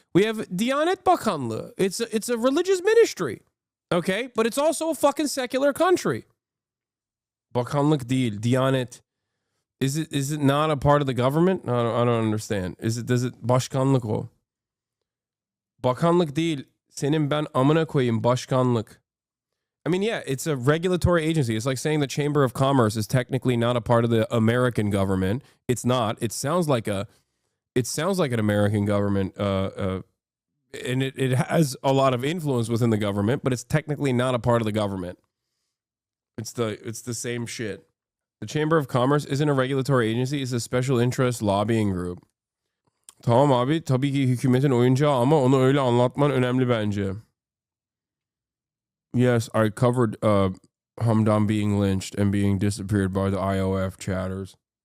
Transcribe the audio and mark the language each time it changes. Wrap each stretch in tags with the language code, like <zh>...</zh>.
<en>We have Diyanet Bakanlığı. It's a religious ministry. Okay? But it's also a fucking secular country.</en> <tr>Bakanlık değil, Diyanet.</tr> <en>Is it not a part of the government? I don't understand. Does it</en> <tr>başkanlık o? Bakanlık değil. Senin ben amına koyayım başkanlık.</tr> <en>I mean, yeah, it's a regulatory agency. It's like saying the Chamber of Commerce is technically not a part of the American government. It's not. It sounds like an American government, and it has a lot of influence within the government, but it's technically not a part of the government. It's the same shit. The Chamber of Commerce isn't a regulatory agency. It's a special interest lobbying group.</en> <tr>Tamam abi, tabii ki hükümetin oyuncağı ama onu öyle anlatman önemli bence.</tr> <en>Yes, I covered Hamdan being lynched and being disappeared by the IOF chatters.</en>